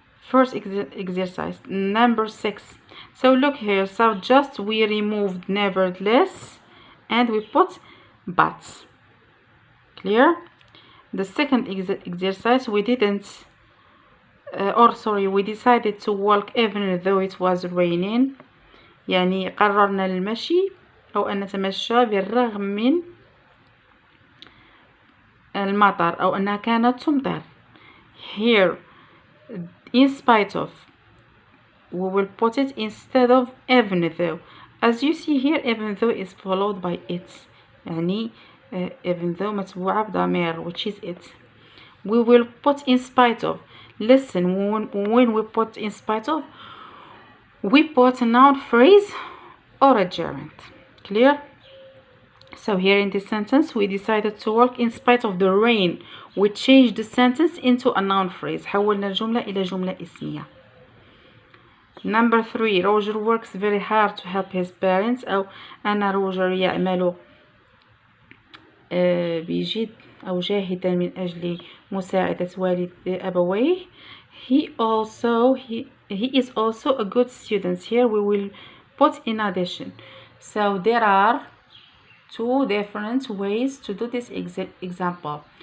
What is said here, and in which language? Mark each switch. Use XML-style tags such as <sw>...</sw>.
<en>First exercise, number 6. So look here, so just we removed nevertheless and we put but. Clear? The second exercise, we didn't we decided to walk even though it was raining.</en> <ar>يعني قررنا المشي أو أن نتمشى بالرغم من المطر أو أنها كانت تمطر.</ar> <en>Here, in spite of, we will put it instead of even though. As you see here, even though is followed by it.</en> <ar>يعني even though متبوعة بضمير,</ar> <en>which is it. We will put in spite of. Listen, when we put in spite of, we put a noun phrase or a gerund. Clear? So here in this sentence, we decided to work in spite of the rain. We changed the sentence into a noun phrase.</en> <ar>حولنا الجملة إلى جملة اسمية.</ar> <en>Number 3. Roger works very hard to help his parents.</en> <ar>أو أن روجر يعمل بجد أو جاهدا من أجل مساعدة والد أبويه.</ar> <en>He is also a good student. Here we will put in addition. So there are two different ways to do this example.</en>